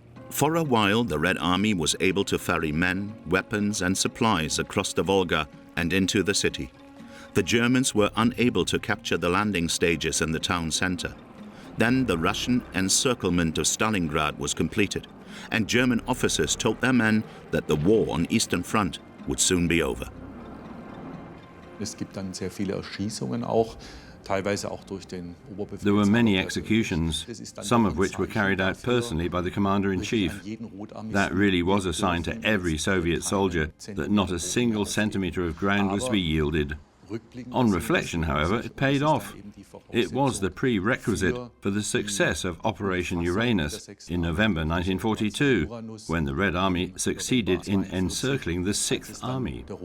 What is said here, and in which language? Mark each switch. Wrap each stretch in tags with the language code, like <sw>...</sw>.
<en>For a while, the Red Army was able to ferry men, weapons and supplies across the Volga and into the city. The Germans were unable to capture the landing stages in the town center. Then the Russian encirclement of Stalingrad was completed, and German officers told their men that the war on Eastern Front would soon be over.</en> <de>Es gibt dann sehr viele Erschießungen auch.</de> <en>There were many executions, some of which were carried out personally by the commander-in-chief. That really was a sign to every Soviet soldier that not a single centimetre of ground was to be yielded. On reflection, however, it paid off. It was the prerequisite for the success of Operation Uranus in November 1942, when the Red Army succeeded in encircling the 6th Army.</en>